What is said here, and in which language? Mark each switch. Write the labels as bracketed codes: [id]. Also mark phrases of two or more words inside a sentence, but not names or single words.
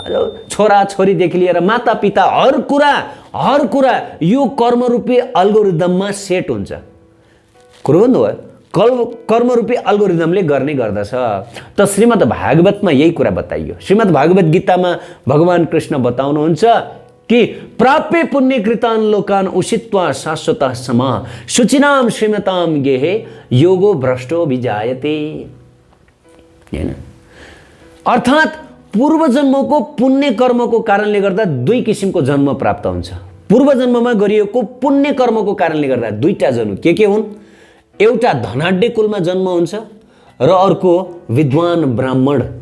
[ne] छोरा छोरीदेखि लिएर माता पिता हर कुरा यो कर्मरूपी अल्गोरिदममा सेट हुन्छ। कुरो भन्नुभयो, कर्मरूपी अल्गोरिदमले गर्ने गर्दछ। त श्रीमद् भागवतमा यही कुरा बताइयो। श्रीमद् भागवत गीतामा भगवान कृष्ण बताउनुहुन्छ कि [sa] प्राप्य पुण्यकृतान् लोकान् उषित्वा शाश्वतः समः शुचिनां श्रीमतां गेहे योगो भ्रष्टो विजायते। [ne] हैन, अर्थात् पूर्वजन्मको पुण्य कर्मको कारणले गर्दा दुई किसिमको जन्म प्राप्त हुन्छ। पूर्वजन्ममा गरिएको पुण्य कर्मको कारणले गर्दा दुईटा जन्म के हुन्? एउटा धनाढ्य कुलमा जन्म हुन्छ र अर्को विद्वान ब्राह्मण।